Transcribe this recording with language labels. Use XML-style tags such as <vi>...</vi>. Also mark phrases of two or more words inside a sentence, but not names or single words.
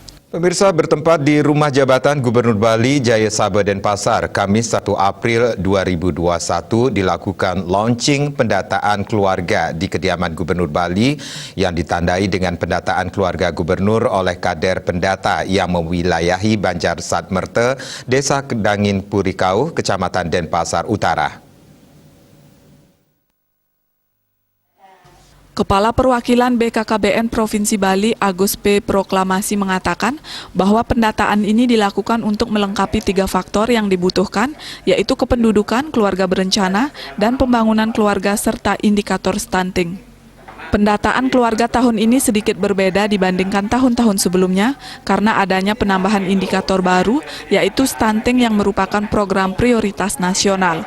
<id>Pemirsa, bertempat di Rumah Jabatan Gubernur Bali Jaya Sabha Denpasar, Kamis 1 April 2021 dilakukan launching pendataan keluarga di kediaman Gubernur Bali yang ditandai dengan pendataan keluarga gubernur oleh kader pendata yang mewilayahi Banjar Satmerte, Desa Kedangin Purikau, Kecamatan Denpasar Utara. Kepala Perwakilan BKKBN Provinsi Bali, Agus P. Proklamasi mengatakan bahwa pendataan ini dilakukan untuk melengkapi 3 faktor yang dibutuhkan, yaitu kependudukan, keluarga berencana, dan pembangunan keluarga serta indikator stunting. Pendataan keluarga tahun ini sedikit berbeda dibandingkan tahun-tahun sebelumnya karena adanya penambahan indikator baru, yaitu stunting yang merupakan program prioritas nasional.</id>